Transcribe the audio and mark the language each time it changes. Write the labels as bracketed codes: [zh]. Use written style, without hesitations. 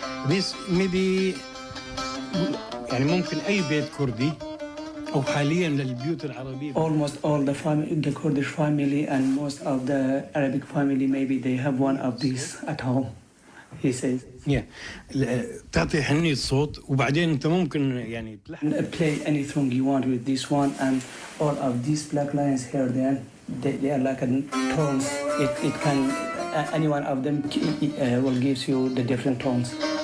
[en] This maybe [ar] يعني ممكن أي بيت كردي أو حاليا للبيوت العربية. [en] Almost all the Kurdish family and most of the Arabic family, maybe they have one of these at home, he says. Yeah. [ar] تعطي حنية صوت وبعدين أنت ممكن يعني [en] play anything you want with this one, and all of these black lines here, they are like tones. It can any one of them will gives you the different tones.